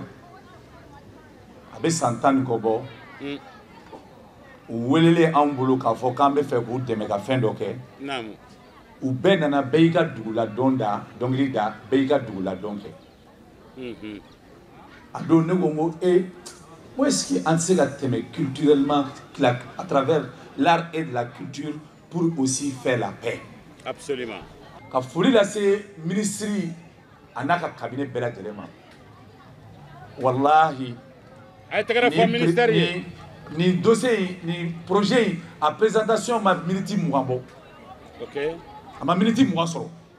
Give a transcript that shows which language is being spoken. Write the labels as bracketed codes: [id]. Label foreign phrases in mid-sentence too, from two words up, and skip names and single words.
[bm] A bɛ san 10 kɔ bɔ. U welelen anw bolo k'a fɔ k'an bɛ fɛ k'u dɛmɛ ka fɛn dɔ kɛ. Naamu. U bɛɛ nana bɛɛ y'i ka duguladɔn da dɔnkili da bɛɛ y'i ka duguladɔn kɛ. A don ne ko n ko [fr] moi est-ce que [bm] an tɛ se ka tɛmɛ [fr] culturellement à travers l'art et de la culture pour aussi faire la paix. Absolument. [bm] Ka foli lase ministre a n'a ka cabinet bɛɛ lajɛlen ma. Wallahi. A ye tɛgɛrɛ fɔ ministère ye. Ni dossier ni projet a présentation ma minute 20 bɔ. Ok. A ma minute 20 sɔrɔ.